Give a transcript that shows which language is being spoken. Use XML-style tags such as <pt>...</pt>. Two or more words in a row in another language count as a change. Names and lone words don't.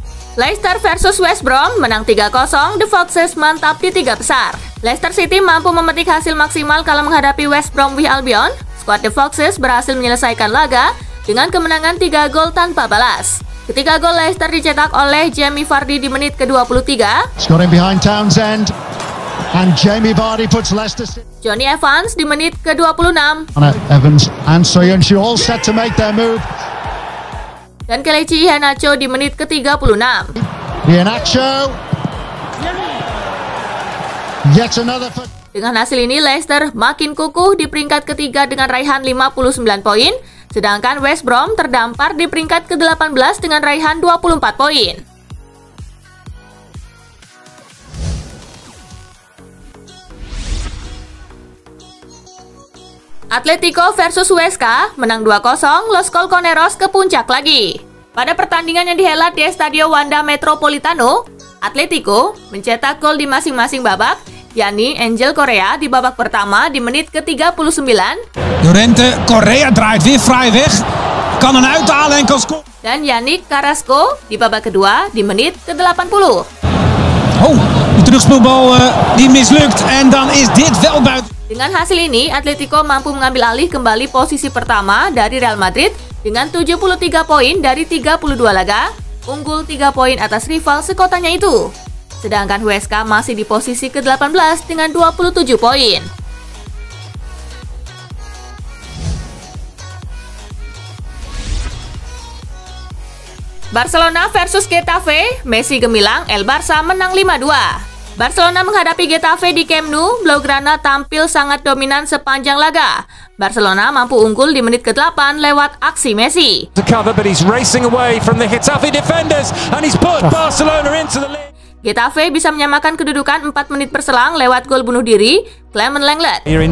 <id>Leicester versus West Brom menang 3-0, The Foxes mantap di 3 besar. Leicester City mampu memetik hasil maksimal kala menghadapi West Bromwich Albion. Skuad The Foxes berhasil menyelesaikan laga dengan kemenangan 3 gol tanpa balas. Ketiga gol Leicester dicetak oleh Jamie Vardy di menit ke-23.</id> <en>Scoring behind Townsend and Jamie Vardy puts Leicester.</en> <id>Johnny Evans di menit ke-26.</id> <en>Evans and Soyuncu all set to make their move.</en> <id>Dan Kelechi Iheanacho di menit ke-36.</id> <en>Iheanacho. Yet another.</en> <id>Dengan hasil ini Leicester makin kukuh di peringkat ketiga dengan raihan 59 poin, sedangkan West Brom terdampar di peringkat ke-18 dengan raihan 24 poin. Atletico versus Huesca menang 2-0, Los Colchoneros ke puncak lagi. Pada pertandingan yang dihelat di Estadio Wanda Metropolitano, Atletico mencetak gol di masing-masing babak, yakni Angel Correa di babak pertama di menit ke-39.</id> <nl>Llorente, Correa draait weer vrij weg, kan een uithalen en kan scoren.</nl> <id>Dan Yannick Carrasco di babak kedua di menit ke-80.</id> <nl>Oh, de terugspeelbal die mislukt en dan is dit wel buiten.</nl> <id>Dengan hasil ini, Atletico mampu mengambil alih kembali posisi pertama dari Real Madrid dengan 73 poin dari 32 laga, unggul 3 poin atas rival sekotanya itu. Sedangkan Huesca masih di posisi ke-18 dengan 27 poin. Barcelona versus Getafe, Messi gemilang, El Barça menang 5-2. Barcelona menghadapi Getafe di Camp Nou, Blaugrana tampil sangat dominan sepanjang laga. Barcelona mampu unggul di menit ke-8 lewat aksi Messi. Getafe bisa menyamakan kedudukan 4 menit berselang lewat gol bunuh diri Clement Lenglet.</id>